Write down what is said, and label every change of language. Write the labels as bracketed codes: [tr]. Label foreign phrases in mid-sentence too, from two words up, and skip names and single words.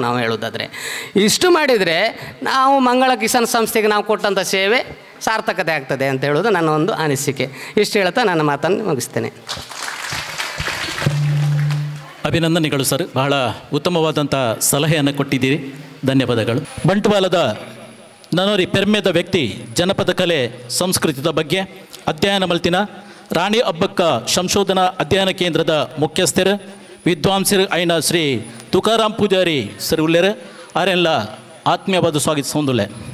[kn] ನಾವು ಹೇಳೋದಾದರೆ ಇಷ್ಟು ಮಾಡಿದರೆ ನಾವು ಮಂಗಳ ಕಿಸಾನ್ ಸಂಸ್ಥೆಗೆ ನಾವು ಕೊಟ್ಟಂಥ ಸೇವೆ ಸಾರ್ಥಕತೆ ಆಗ್ತದೆ ಅಂತ ಹೇಳೋದು ನನ್ನ ಒಂದು ಅನಿಸಿಕೆ. ಇಷ್ಟು ಹೇಳ್ತಾ ನನ್ನ ಮಾತನ್ನು ಮುಗಿಸ್ತೇನೆ. ಅಭಿನಂದನೆಗಳು ಸರ್, ಬಹಳ ಉತ್ತಮವಾದಂಥ ಸಲಹೆಯನ್ನು ಕೊಟ್ಟಿದ್ದೀರಿ, ಧನ್ಯವಾದಗಳು. [tcy] ಬಂಟ್ವಾಳದ ನನೋರಿ ಪೆರ್ಮೆದ ವ್ಯಕ್ತಿ ಜನಪದ ಕಲೆ ಸಂಸ್ಕೃತಿದ ಬಗ್ಗೆ ಅಧ್ಯಯನ ಮಲ್ತಿನ ರಾಣಿ ಅಬ್ಬಕ್ಕ ಸಂಶೋಧನಾ ಅಧ್ಯಯನ ಕೇಂದ್ರದ ಮುಖ್ಯಸ್ಥರು ವಿದ್ವಾಂಸರು ಐನ ಶ್ರೀ ತುಕಾರಾಮ್ ಪೂಜಾರಿ ಸರ್ ಉಳ್ಳೇರು ಆರೆಲ್ಲ ಆತ್ಮೀಯವಾದ ಸ್ವಾಗತ ಸೌಂದುಲೆ.